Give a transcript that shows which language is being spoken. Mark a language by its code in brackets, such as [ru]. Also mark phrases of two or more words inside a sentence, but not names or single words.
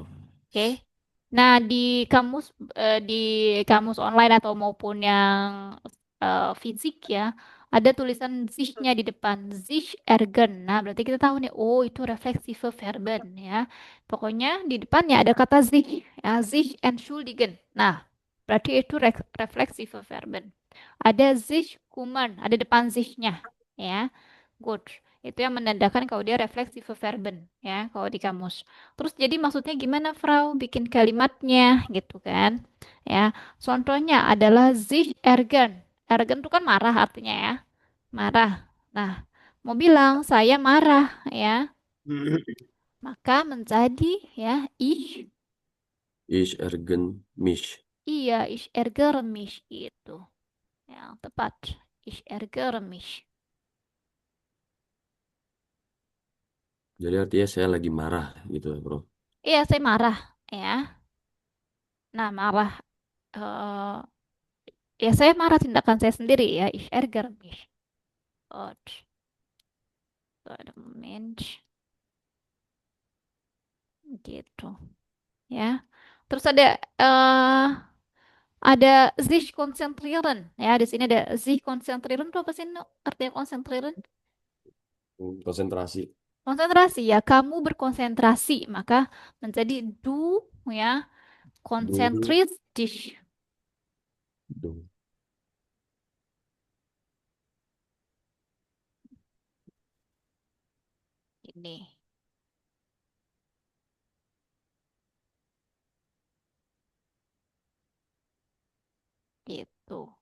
[id] Oke. Nah, di kamus online atau maupun yang fisik ya, ada tulisan sich-nya di depan, [de] sich ergen. [id] Nah, berarti kita tahu nih, oh itu [de] reflexive verben [id] ya. Pokoknya di depannya ada kata sich, ya, [de] sich entschuldigen. [id] Nah, berarti itu [de] reflexive verben. [id] Ada [de] sich kuman, [id] ada depan sich-nya, ya. Good. Itu yang menandakan kalau dia [de] reflexive verben, [id] ya, kalau di kamus. Terus jadi maksudnya gimana, Frau? Bikin kalimatnya gitu kan? Ya, contohnya adalah [de] sich ärgern. [id] Ärgern itu kan marah artinya ya. Marah. Nah, mau bilang saya marah ya, maka menjadi ya [de] Ich ärgere mich. ich ärgere mich itu. [id] Yang tepat. [de] Ich ärgere mich. [id] Jadi artinya saya lagi marah gitu, bro. Iya, saya marah ya. Nah, marah eh ya saya marah tindakan saya sendiri ya. [de] Ich ärgere mich. Gut. So, [id] ada Mensch gitu ya. Terus ada [de] sich konzentrieren [id] ya. Di sini ada [de] sich konzentrieren [id] itu apa sih? No? Artinya konzentrieren? Konsentrasi. Konsentrasi ya. Kamu berkonsentrasi maka menjadi du ya. [de] Du, Konzentriert dich du. [id] ini gitu.